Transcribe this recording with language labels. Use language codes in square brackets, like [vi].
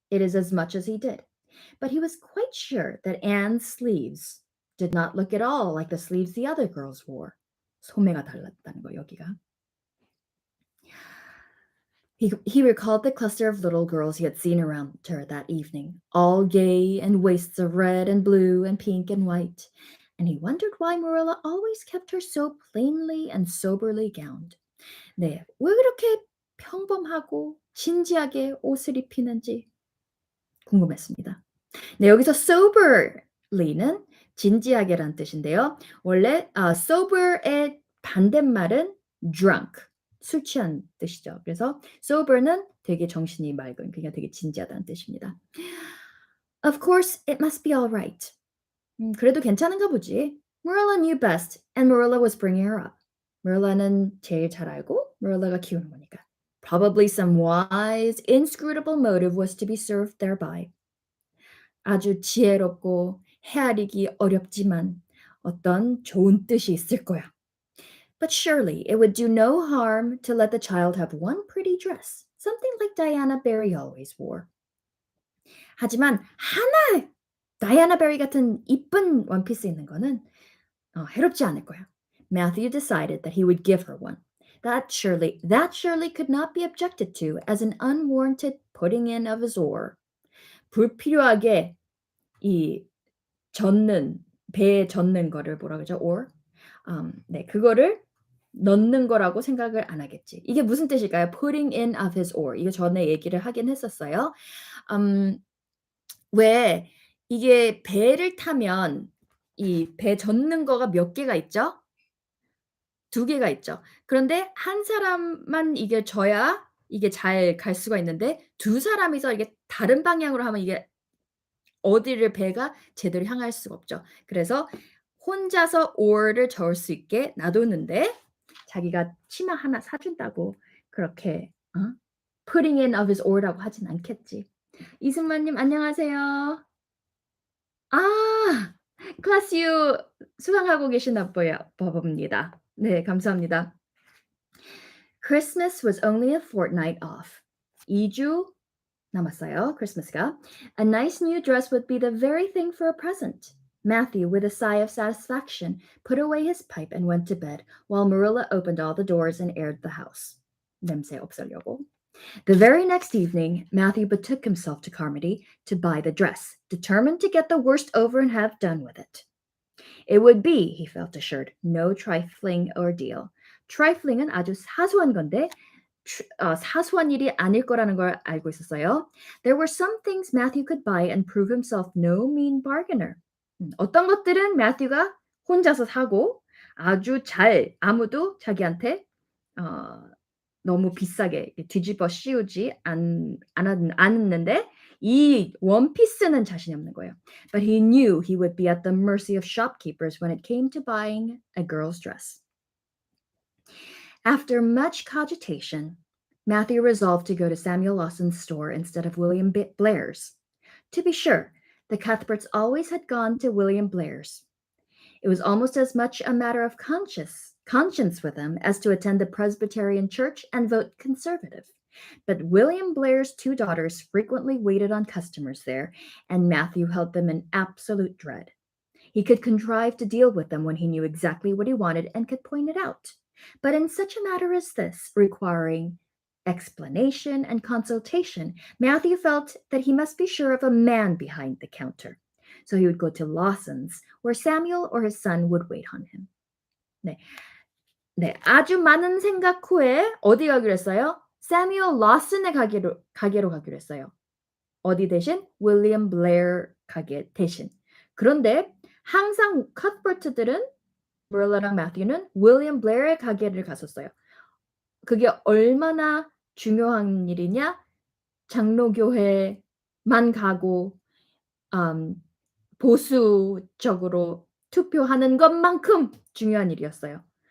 [en] it is as much as he did. But he was quite sure that Anne's sleeves did not look at all like the sleeves the other girls wore. [ko] 소매가 달랐다는 거 여기가. [en] He recalled the cluster of little girls he had seen around her that evening, all gay in waists of red and blue and pink and white, and he wondered why Marilla always kept her so plainly and soberly gowned. [ko] 네, 왜 그렇게 평범하고 진지하게 옷을 입히는지 궁금했습니다. 네, 여기서 soberly는 진지하게란 뜻인데요. 원래 sober의 반대말은 drunk, 술 취한 뜻이죠. 그래서 sober는 되게 정신이 맑은, 그러니까 되게 진지하다는 뜻입니다. [en] Of course, it must be all right. [ko] 그래도 괜찮은가 보지. [en] Marilla knew best, and Marilla was bringing her up. [ko] Marilla는 제일 잘 알고 Marilla가 키우는 거니까. [en] Probably some wise, inscrutable motive was to be served thereby. [ko] 아주 지혜롭고 헤아리기 어렵지만 어떤 좋은 뜻이 있을 거야. [en] But surely it would do no harm to let the child have one pretty dress, something like Diana Barry always wore. [ko] 하지만 하나 다이아나 베리 같은 이쁜 원피스 있는 거는 해롭지 않을 거야. [en] Matthew decided that he would give her one. That surely could not be objected to as an unwarranted putting in of his oar. [ko] 불필요하게 이 배에 젓는 거를 뭐라 그러죠? [en] oar. [ko] 네, 그거를 넣는 거라고 생각을 안 하겠지. 이게 무슨 뜻일까요? [en] Putting in of his oar. [ko] 이거 전에 얘기를 하긴 했었어요. 왜 이게 배를 타면 이 배 젓는 거가 몇 개가 있죠? 2개가 있죠. 그런데 한 사람만 이게 져야 이게 잘 갈 수가 있는데 2사람이서 이게 다른 방향으로 하면 이게 어디를 배가 제대로 향할 수가 없죠. 그래서 혼자서 oar를 저을 수 있게 놔뒀는데 자기가 치마 하나 사 준다고 그렇게 [en] putting in of his oar [ko] 라고 하진 않겠지. 이승만 님 안녕하세요. 아. 클래스 U 수강하고 계시나 봅니다. 네, 감사합니다. [en] Christmas was only a fortnight off. [ko] 2주 남았어요, 크리스마스가. [en] A nice new dress would be the very thing for a present. Matthew, with a sigh of satisfaction, put away his pipe and went to bed, while Marilla opened all the doors and aired the house. [ko] 냄새 없애려고. [en] The very next evening, Matthew betook himself to Carmody to buy the dress, determined to get the worst over and have done with it. It would be, he felt assured, no trifling ordeal. [ko] trifling은 아주 사소한 건데 사소한 일이 아닐 거라는 걸 알고 있었어요. [en] There were some things Matthew could buy and prove himself no mean bargainer. [ko] 어떤 것들은 매튜가 혼자서 사고 아주 잘 아무도 자기한테 너무 비싸게 뒤집어 씌우지 않았는데 이 원피스는 자신이 없는 거예요. [en] But he knew he would be at the mercy of shopkeepers when it came to buying a girl's dress. After much cogitation, Matthew resolved to go to Samuel Lawson's store instead of William Blair's. To be sure, the Cuthberts always had gone to William Blair's. It was almost as much a matter of conscience with them as to attend the Presbyterian church and vote conservative. But William Blair's 2 daughters frequently waited on customers there, and Matthew held them in absolute dread. He could contrive to deal with them when he knew exactly what he wanted and could point it out. But in such a matter as this, requiring explanation and consultation, Matthew felt that he must be sure of a man behind the counter. So he would go to Lawson's, where Samuel or his son would wait on him. [ko] 네, 아주 많은 생각 후에 어디 가기로 했어요? Samuel Lawson의 가게로 가기로 했어요. 어디 대신? William Blair 가게 대신. 그런데 항상 커트버트들은 Marilla랑 Matthew는 William Blair의 가게를 갔었어요. 그게 얼마나 중요한 일이냐? 장로교회만 가고 보수적으로 투표하는 것만큼 중요한 일이었어요.